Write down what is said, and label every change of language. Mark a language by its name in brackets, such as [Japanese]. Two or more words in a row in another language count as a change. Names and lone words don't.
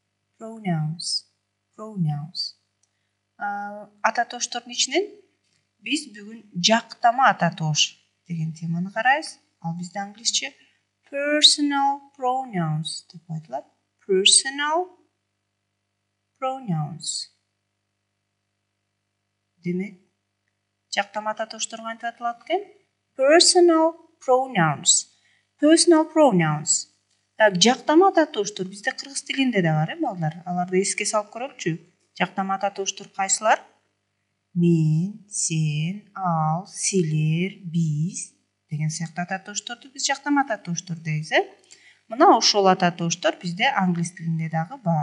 [Kyrgyz] Ататоочтордун ичинен биз бүгүн жактама ататооч деген теманы карайбыз. Ал бизде англисче [English] personal pronouns [Kyrgyz] деп айтылат. [English] Personal pronouns. [Kyrgyz] Демек, жактама ататоочтор кантип аталат экен? [English] Personal pronouns. Personal pronouns. [Kyrgyz] Жактама ататоочтор бизде кыргыз тилинде да бар, балдар. Аларды эске салып көрөлүчү. Жактама ататоочтор кайсылар? Мен, сен, ал, силер, биз деген сыяктуу ататоочторду биз жактама ататоочтор дейбиз, Мына ошол ататоочтор бизде англис тилинде дагы бар.